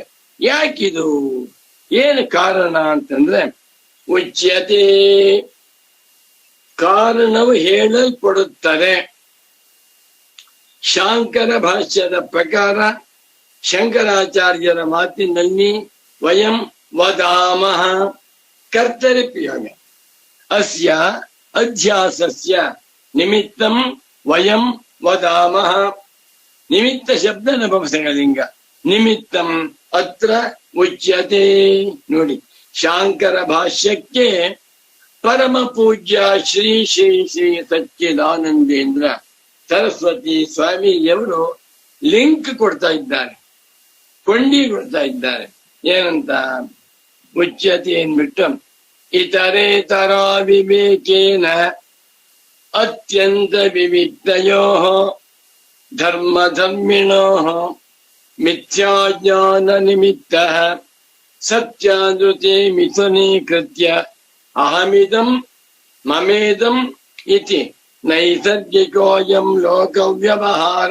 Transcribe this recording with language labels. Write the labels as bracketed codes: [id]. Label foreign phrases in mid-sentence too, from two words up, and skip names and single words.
[kn] ಯಾಕಿದು? ಏನು ಕಾರಣ ಅಂತಂದ್ರೆ ಉಚ್ಯತೆ, ಕಾರಣವು ಹೇಳಲ್ಪಡುತ್ತದೆ. ಶಾಂಕರ ಭಾಷ್ಯದ ಪ್ರಕಾರ, ಶಂಕರಾಚಾರ್ಯರ ಮಾತಿನಲ್ಲಿ [sa] ವಯಂ ವದಾಮಃ ಕರ್ತರಿಪ್ಯೋಗ ಅಸ್ಯ ಅಧ್ಯಾಸಸ್ಯ ನಿಮಿತ್ತಂ ವಯಂ ವದಾಮಃ. [kn] ನಿಮಿತ್ತ ಶಬ್ದ ನಪುಂಸಕಲಿಂಗ, [sa] ನಿಮಿತ್ತಂ ಅತ್ರ ಉಚ್ಯತೆ. [kn] ನೋಡಿ, ಶಾಂಕರ ಭಾಷ್ಯಕ್ಕೆ ಪರಮ ಪೂಜ್ಯ ಶ್ರೀ ಶ್ರೀ ಶ್ರೀ ಸಚ್ಚಿದಾನಂದೇಂದ್ರ ಸರಸ್ವತಿ ಸ್ವಾಮಿಯವರು ಲಿಂಕ್ ಕೊಡ್ತಾ ಇದ್ದಾರೆ, ಕೊಂಡಿ ಕೊಡ್ತಾ ಇದ್ದಾರೆ. ಏನಂತ? [sa] ಉಚ್ಯತೆ ಅಂದ್ಬಿಟ್ಟು ಇತರೇತರ ವಿವೇಕೇನ ಅತ್ಯಂತ ವಿವಿಕ್ತಯೋ ಧರ್ಮ ಧರ್ಮಿಣೋ ಮಿಥ್ಯಾಜ್ಞಾನ ನಿಮಿತ್ತ ಸತ್ಯಾದೃತೆ ಮಿಥುನೀಕೃತ್ಯ ಅಹಮಿದಂ ಮಮೇದಂ ಇತಿ ನೈಸರ್ಗಿಕೋಯಂ ಲೋಕ ವ್ಯವಹಾರ.